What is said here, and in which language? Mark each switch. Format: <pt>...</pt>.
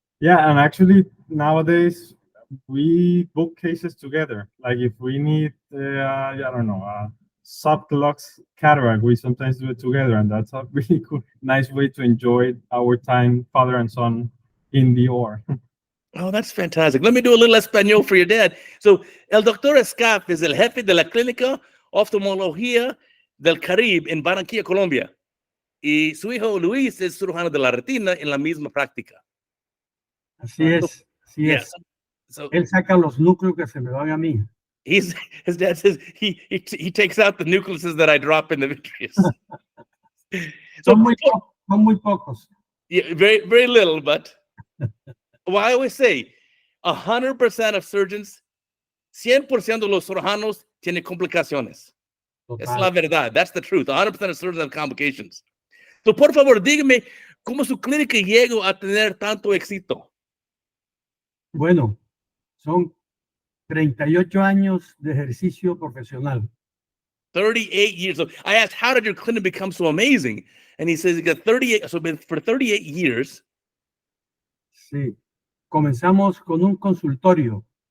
<en>And actually nowadays we book cases together. Like if we need, I don't know, subclux cataract, we sometimes do it together, and that's a really cool, nice way to enjoy our time, father and son, in the OR. Oh, that's fantastic. Let me do a little español for your dad.</en> <es>So, el doctor Escaf es el jefe de la clínica oftalmología del Caribe en Barranquilla, Colombia. Y su hijo Luis es cirujano de la retina en la misma práctica. Así es, así</es> <en>Yes.</en> <es>es.</es> <en>So</en> <es>Él saca los núcleos que se me van a mí.</es> <en>his dad says he takes out the nucleuses that I drop in the vitreous. So</en> <es>Son muy pocos.</es> <en>yeah, very, very little, but well, I always say 100% of surgeons,</en> <es>100% de los cirujanos tienen complicaciones. Es la Total. verdad.</es> <en>That's the truth. 100% of surgeons have complications.</en> <es>So, por favor, dígame cómo su clínica llegó a tener tanto éxito. Bueno, son 38 años de ejercicio profesional.</es> <en>38 years. So I asked, how did your clinic become so amazing? And he says he got 38. So for 38 years.</en> <es>Sí. Comenzamos con un consultorio.</es>